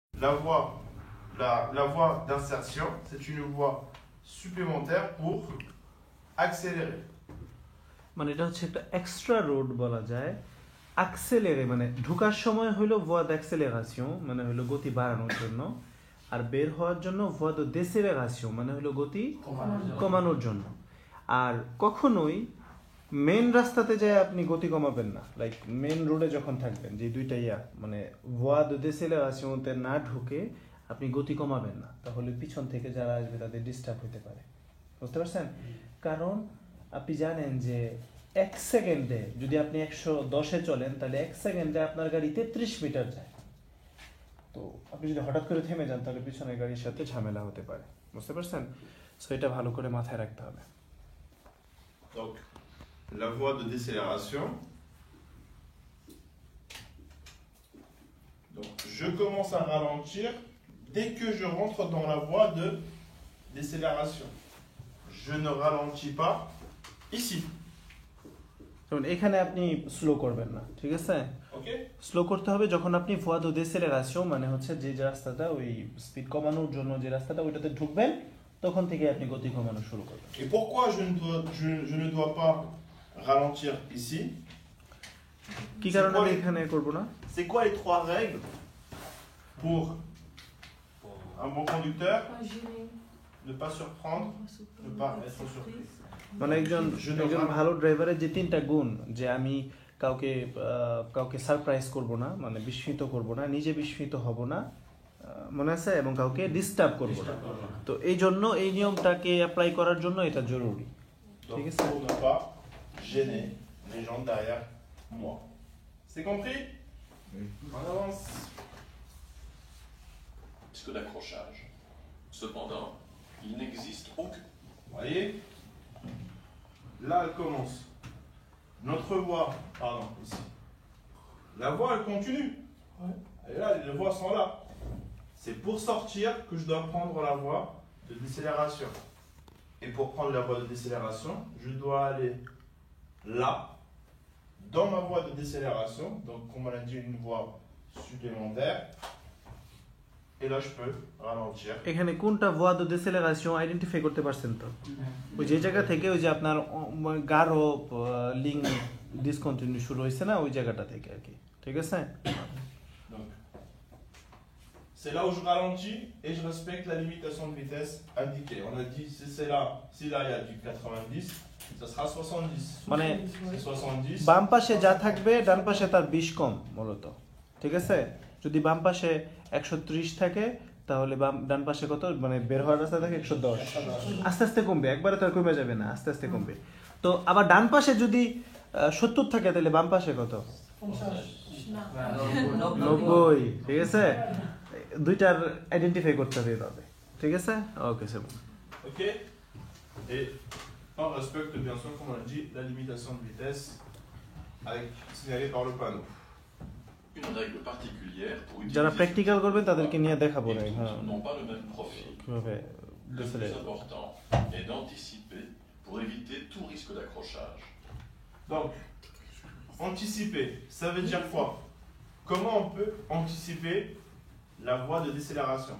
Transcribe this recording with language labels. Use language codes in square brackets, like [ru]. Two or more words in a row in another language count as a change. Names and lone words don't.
[fr] la voie d'insertion, c'est une voie supplémentaire pour accélérer. [bn] মানে এটা হচ্ছে একটা [en] extra road [bn] বলা যায় অ্যাক্সেলারে মানে ঢোকার সময় হলো [fr] voie d'accélération [bn] মানে হলো গতি বাড়ানোর জন্য আর বের হওয়ার জন্য [fr] voie de décélération [bn] মানে হলো গতি কমানোর জন্য আর কখনোই মেন রাস্তাতে যায় আপনি গতি কমাবেন না লাইক [en] main road-এ [bn] যখন থাকবেন যে দুইটা মানে [fr] voie de décélération [bn] তে না ঢুকে আপনি গতি কমাবেন না তাহলে পিছন থেকে যারা আসবে তাদের ডিস্টার্ব হতে পারে বুঝতে পারছেন কারণ আপনি জানেন যে 1 সেকেন্ডে যদি আপনি 110 এ চলেন তাহলে 1 সেকেন্ডে আপনার গাড়ি 33 মিটার যায় তো আপনি যদি হঠাৎ করে থেমে যান তাহলে পিছনের গাড়ির সাথে ঝামেলা হতে পারে বুঝতে পারছেন সো এটা ভালো করে মাথায় রাখতে হবে [fr] Donc la voie de décélération. Donc je commence à ralentir dès que je rentre dans la voie de décélération. Je ne ralentis pas ici. [bn] যেমন এখানে আপনি স্লো করবেন না ঠিক আছে OK? স্লো করতে হবে যখন আপনি [fr] voie de décélération [bn] মানে হচ্ছে যে রাস্তাটা ওই স্পিড কমানোর জন্য যে রাস্তাটা ওইটাতে ঢুকবেন তখন থেকে আপনি গতি কমানো শুরু করবেন [fr] Et pourquoi je ne dois pas ralentir ici? [bn] কি কারণে আমি এখানে করব না [fr] C'est quoi les 3 règles pour un bon conducteur? Ne pas surprendre, ne pas être surpris. [bn] মানে একজন ভালো ড্রাইভারের যে 3টা গুণ যে আমি কাউকে সারপ্রাইজ করব না মানে বিস্মিত করব না নিজে বিস্মিত হব না মনে আছে এবং কাউকে ডিস্টার্ব করব না তো এই জন্য এই নিয়মটাকে অ্যাপ্লাই করার জন্য এটা জরুরি ঠিক আছে [fr] Pour ne pas gêner les gens derrière moi. C'est compris? On avance. Risque d'accrochage. Cependant, il n'existe aucun. Vous voyez? Là, elle commence. Notre voie, pardon, ici. La voie, elle continue. Et là, les voies sont là. C'est pour sortir que je dois prendre la voie de décélération. Et pour prendre la voie de décélération, je dois aller là, dans ma voie de décélération. Donc, comme on a dit, une voie supplémentaire. Et là, je peux ralentir. [bn] এখানে কোনটা [fr] voie de décélération [bn] আইডেন্টিফাই করতে পারছেন তো ওই যে জায়গা থেকে ওই যে আপনার গাঢ় লিঙ্ক ডিসকন্টিনিউ শুরু হইছে না ওই জায়গাটা থেকে আর কি ঠিক আছে [fr] Donc, c'est là où je ralentis et je respecte la limitation de vitesse indiquée. On a dit, si là il y a du 90, ça sera 70. [bn] মানে [fr] C'est 70. [bn] বাম পাশে যা থাকবে ডান পাশে তার 20 কম মূলত ঠিক আছে যদি বাম পাশে 130 থাকে তাহলে ডান পাশে কত মানে বের হওয়ার রাস্তা থাকে 110 আস্তে আস্তে কমবে একবারে তো আর কমে যাবে না আস্তে আস্তে কমবে তো আবার ডান পাশে যদি 70 থাকে তাহলে বাম পাশে কত 90 ঠিক আছে দুইটার আইডেন্টিফাই করতে হবে এভাবে ঠিক আছে [en] okay sir [fr] Ok. Et on respecte bien sûr, comme on a dit, la limitation de vitesse avec signalée par le panneau. Une règle particulière pour [bn] যারা [fr] utiliser [bn] প্র্যাকটিক্যাল করবে তাদেরকে নিয়ে দেখাবো [fr] et [bn] না [fr] tous [bn] হ্যাঁ [fr] n'ont pas le même profil. [bn] কিভাবে [fr] Le plus important est d'anticiper pour éviter tout risque d'accrochage. Donc, anticiper, ça veut dire quoi? Comment on peut anticiper la voie de décélération?